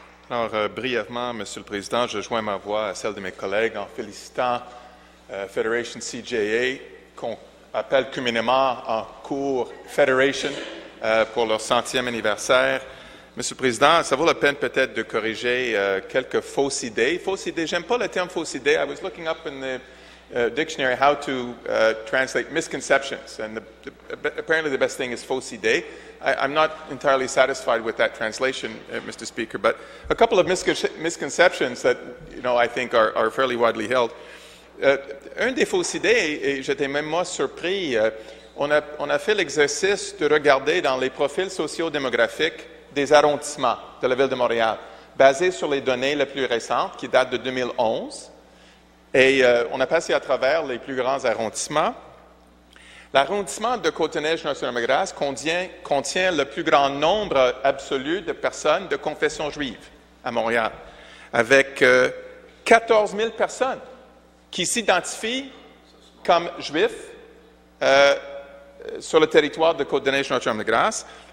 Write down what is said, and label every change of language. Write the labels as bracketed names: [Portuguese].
[French] Alors, brièvement, Monsieur le Président, je joins ma voix à celle de mes collègues en félicitant Federation CJA, qu'on appelle communément en cours Federation, pour leur 100e anniversaire. Monsieur le Président, ça vaut la peine peut-être de corriger quelques fausses idées. Fausses idées, j'aime pas le terme fausse idée. [English] I was looking up in the dictionary how to translate misconceptions, and apparently the best thing is fausse idée. I'm not entirely satisfied with that translation, Mr. Speaker, but a couple of misconceptions that I think are fairly widely held. [French] Un des fausses idées, et j'étais même moi surpris, on a fait l'exercice de regarder dans les profils sociodémographiques des arrondissements de la Ville de Montréal, basés sur les données les plus récentes, qui datent de 2011. Et on a passé à travers les plus grands arrondissements. L'arrondissement de Côte-des-Neiges-Notre-Dame-de-Grâce contient le plus grand nombre absolu de personnes de confession juive à Montréal, avec 14 000 personnes qui s'identifient comme juifs sur le territoire de Côte-des-Neiges-Notre-Dame-de-Grâce.